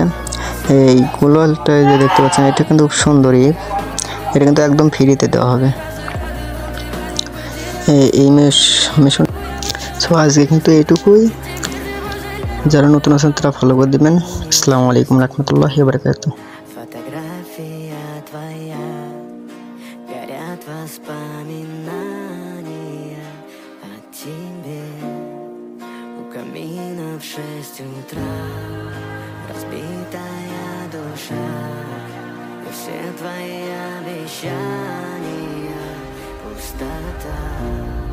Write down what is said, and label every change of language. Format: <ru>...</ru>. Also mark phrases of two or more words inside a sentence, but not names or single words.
<bn>এই কুলওয়ালটা যে দেখতে পাচ্ছেন, এটা কিন্তু খুব সুন্দরই, এটা কিন্তু একদম ফ্রিতে দেওয়া হবে এই মিশন। সো আজকে কিন্তু এইটুকুই, যারা নতুন আছেন তারা ফলো করে দেবেন।</bn> <ar>السلام عليكم ورحمة الله وبركاته.</ar> <ru>Фотография твоя, горят воспоминания о тебе. У камина в 6 утра разбитая душа, и все твои обещания пустота.</ru>